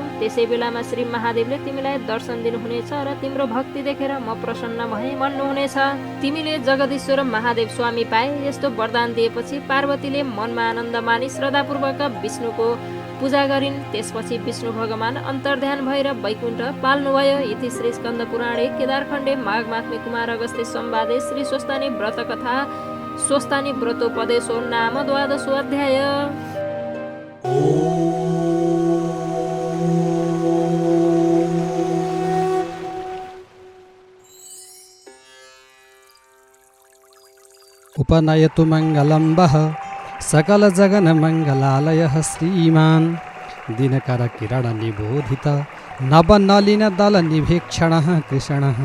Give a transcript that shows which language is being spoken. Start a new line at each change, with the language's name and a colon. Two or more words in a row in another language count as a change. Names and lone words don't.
Nepali: त्यसै बेलामा श्री महादेवले तिमीलाई दर्शन दिनुहुनेछ र तिम्रो भक्ति देखेर म प्रसन्न भएँ भन्नुहुनेछ। तिमीले जगदीश्वर महादेव स्वामी पाए। यस्तो वरदान दिएपछि पार्वतीले मनमा आनन्द मानी श्रद्धापूर्वक विष्णुको पूजा गरिन्। त्यसपछि विष्णु भगवान अन्तर्ध्यान भएर वैकुण्ठ पाल्नुभयो।
Sanskrit: इति श्री स्कन्द पुराणे केदारखण्डे माघ मात्मे कुमार अगस्त्य संवादे श्री स्वस्थानी व्रत कथा स्वस्थानी व्रतोपदेशो नाम 12 अध्याय। उपनयतु मङ्गलं वः सकलजगन्मङ्गलालयः श्रीमान् दिनकरकिरणनिबोधित नवनलिनदलनिभीक्षणः कृष्णः।